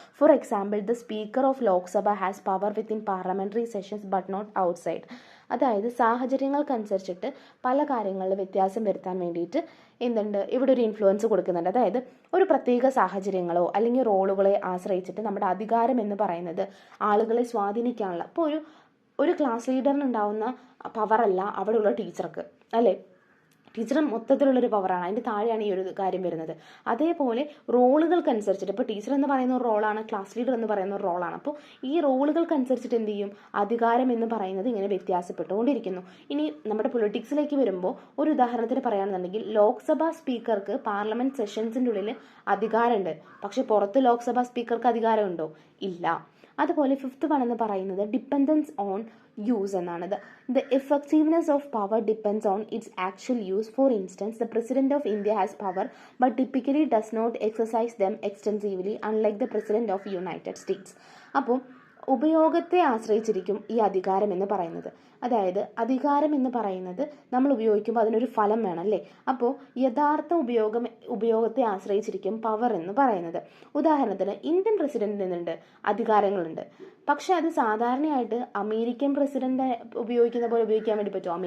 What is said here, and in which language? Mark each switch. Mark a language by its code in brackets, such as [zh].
[en] For example, the speaker of Lok Sabha has power within parliamentary sessions but not outside. [ml] അതായത് സാഹചര്യങ്ങൾക്കനുസരിച്ചിട്ട് പല കാര്യങ്ങളിൽ വ്യത്യാസം വരുത്താൻ വേണ്ടിയിട്ട് എന്തുണ്ട്, ഇവിടെ ഒരു ഇൻഫ്ലുവൻസ് കൊടുക്കുന്നുണ്ട്. അതായത് ഒരു പ്രത്യേക സാഹചര്യങ്ങളോ അല്ലെങ്കിൽ റോളുകളെ ആശ്രയിച്ചിട്ട് നമ്മുടെ അധികാരം എന്ന് പറയുന്നത് ആളുകളെ സ്വാധീനിക്കാനുള്ള, ഇപ്പോൾ ഒരു ക്ലാസ് ലീഡറിനുണ്ടാവുന്ന പവറല്ല അവിടെയുള്ള ടീച്ചർക്ക്, അല്ലേ? ടീച്ചർ മൊത്തത്തിലുള്ളൊരു പവറാണ്, അതിൻ്റെ താഴെയാണ് ഈ ഒരു കാര്യം വരുന്നത്. അതേപോലെ റോളുകൾക്കനുസരിച്ചിട്ട്, ഇപ്പോൾ ടീച്ചർ എന്ന് പറയുന്ന ഒരു റോളാണ്, ക്ലാസ് ലീഡർ എന്ന് പറയുന്ന ഒരു റോളാണ്. അപ്പോൾ ഈ റോളുകൾക്കനുസരിച്ചിട്ട് എന്ത് ചെയ്യും, അധികാരം എന്ന് പറയുന്നത് ഇങ്ങനെ വ്യത്യാസപ്പെട്ടുകൊണ്ടിരിക്കുന്നു. ഇനി നമ്മുടെ പൊളിറ്റിക്സിലേക്ക് വരുമ്പോൾ ഒരു ഉദാഹരണത്തിന് പറയുകയാണെന്നുണ്ടെങ്കിൽ, ലോക്സഭാ സ്പീക്കർക്ക് പാർലമെൻറ്റ് സെഷൻസിൻ്റെ ഉള്ളിൽ അധികാരമുണ്ട്, പക്ഷെ പുറത്ത് ലോക്സഭാ സ്പീക്കർക്ക് അധികാരമുണ്ടോ? ഇല്ല. അതുപോലെ 5th വൺ എന്ന് പറയുന്നത് [en] Dependence on use എന്നാണിത്. The effectiveness of power depends on its actual use. For instance, the President of India has power but typically does not exercise them extensively, unlike the President of United States. [ml] അപ്പോൾ ഉപയോഗത്തെ ആശ്രയിച്ചിരിക്കും ഈ അധികാരം എന്ന് പറയുന്നത്. അതായത് അധികാരം എന്ന് പറയുന്നത് നമ്മൾ ഉപയോഗിക്കുമ്പോൾ അതിനൊരു ഫലം വേണം അല്ലേ. അപ്പോൾ യഥാർത്ഥ ഉപയോഗത്തെ ആശ്രയിച്ചിരിക്കും പവർ എന്ന് പറയുന്നത്. ഉദാഹരണത്തിന് ഇന്ത്യൻ പ്രസിഡന്റിനുണ്ട് അധികാരങ്ങളുണ്ട്, പക്ഷെ അത് സാധാരണയായിട്ട് അമേരിക്കൻ പ്രസിഡന്റ് ഉപയോഗിക്കുന്ന പോലെ ഉപയോഗിക്കാൻ വേണ്ടി പറ്റുമോ?